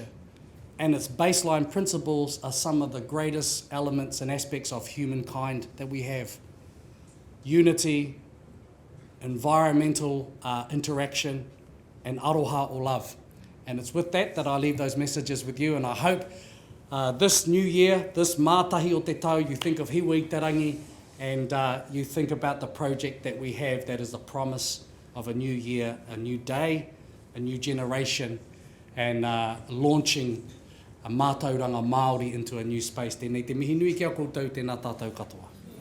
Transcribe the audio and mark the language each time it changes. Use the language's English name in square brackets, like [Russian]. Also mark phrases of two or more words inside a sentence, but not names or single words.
[English] And its baseline principles are some of the greatest elements and aspects of humankind that we have. Unity, environmental interaction, and aroha or love. And it's with that I leave those messages with you, and I hope this new year, this [Māori] mātahi o te tau, [English] you think of Hiwa-i-te-rangi, and you think about the project that we have that is the promise of a new year, a new day, a new generation, and launching a [Māori] mātauranga Māori [English] into a new space. [Māori] Tēnei te mihi nui ki a koutou, tēnā tātou katoa.